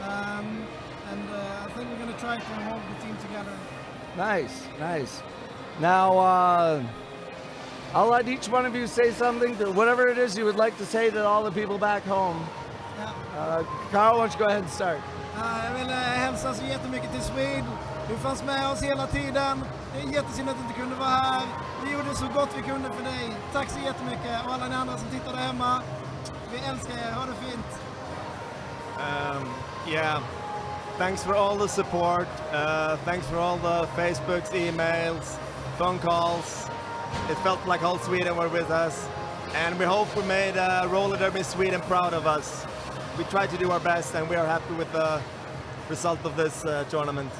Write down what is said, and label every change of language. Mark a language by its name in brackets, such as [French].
[English] I think we're going to try to hold the team together. Nice. Now, I'll let each one of you say something, whatever it is you would like to say to all the people back home. Yeah. Carl, why don't you go ahead and start? [Swedish] Jag vill hälsa så jättemycket till Sweden. Du fanns med oss hela tiden. Det är jättesynd att du inte kunde vara här. Vi gjorde så gott vi kunde för dig. Tack så jättemycket. Och alla ni andra som tittar där hemma. Vi älskar er. Ha det fint. [English] Yeah. Thanks for all the support. Thanks for all the Facebooks, emails, phone calls. It felt like whole Sweden were with us. And we hope we made Roller Derby Sweden proud of us. We tried to do our best, and we are happy with the result of this tournament.